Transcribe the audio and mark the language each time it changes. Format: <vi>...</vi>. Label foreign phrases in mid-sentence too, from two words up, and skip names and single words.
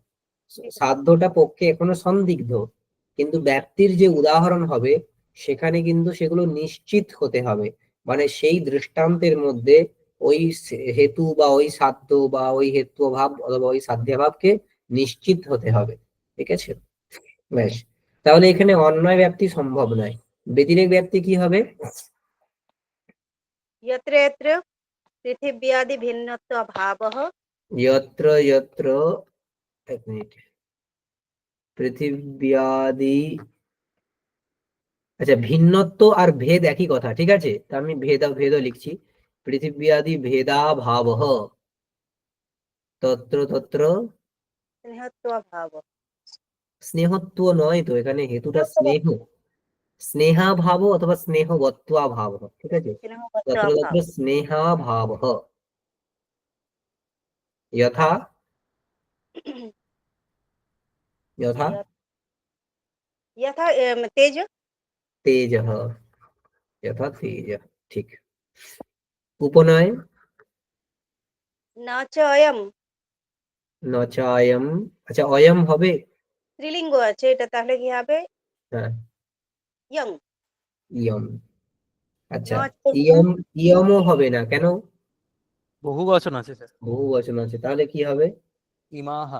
<bn>সাধ্যটা পক্ষে এখনো সন্দিগ্ধ, কিন্তু ব্যাপ্তির যে উদাহরণ হবে সেখানে কিন্তু সেগুলো নিশ্চিত হতে হবে। মানে সেই দৃষ্টান্তের মধ্যে ওই হেতু বা ওই সাধ্য বা ওই হেতু ভাব অথবা ওই সাধ্যাভাবকে নিশ্চিত হতে হবে, ঠিক আছে? বেশ, তাহলে এখানে অন্যয় ব্যাপ্তি সম্ভব নয়। ব্যতিরেক ব্যাপ্তি কি হবে?</bn> <sa>यत्र यत्र पृथिव्यादि भिन्नत्व भावः। যত্র যত্র,</sa> <bn>এক মিনিট, পৃথিব্যাদি, আচ্ছা, ভিন্নত্ব আর ভেদ একই কথা, ঠিক আছে, তা আমি ভেদ লিখছি।</bn> <sa>পৃথিব্যাদি ভেদা ভাবঃ, তত্র তত্র। स्नेहत्व भाव।</sa> <bn>স্নেহত্ব নয় তো, এখানে হেতুটা স্নেহ।</bn> <sa>স্নেহা ভাব অথবা স্নেহবত্ত্বা ভাব,</sa> <bn>ঠিক আছে।</bn> <sa>स्नेहवत्व তত্র তত্র भाव। স্নেহা ভাব, যথা যথা यथा तेज তেজঃ, যথা তেজঃ, ঠিক।</sa> <bn>উপনয়</bn> <sa>न च अयम ন চায়ম,</sa> <bn>আচ্ছা অয়ম হবে, স্ত্রীলিঙ্গ আছে, এটা তাহলে কি হবে? হ্যাঁ</bn> <sa>ইয়ং। ইয়ম, ন</sa> <bn>আচ্ছা</bn> <sa>চ ইয়ং,</sa> <bn>ইয়ম, ইয়মও হবে না কেন? বহু বচন আছে স্যার। বহু বচন আছে, তাহলে কি হবে?</bn> <sa>ইমাহা।</sa>